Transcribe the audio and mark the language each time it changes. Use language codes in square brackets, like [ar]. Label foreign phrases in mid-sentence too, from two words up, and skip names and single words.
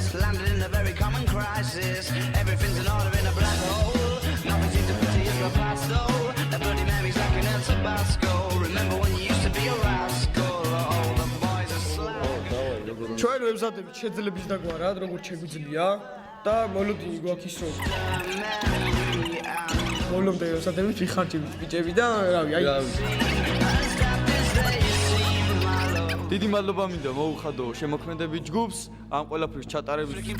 [en] Landed in a very common crisis. Everything's in order in a black hole. Nothing seems to pity as the past though. The bloody memories like an El Tabasco. Remember when you used to be a rascal? All the boys are slow. [ka] ჩვენ ვებზადებით შეძლების დაგვარად, როგორც შეგვიძლია და მოლოდინი გვაქვს ის რომ მოლომდე ვებზადებით ვიხარჯებით ბიჭები და რავი, აი დიდი მადლობა მინდა მოუხადო შემოქმედებით ჯგუფს ამ ყველაფრის ჩატარების.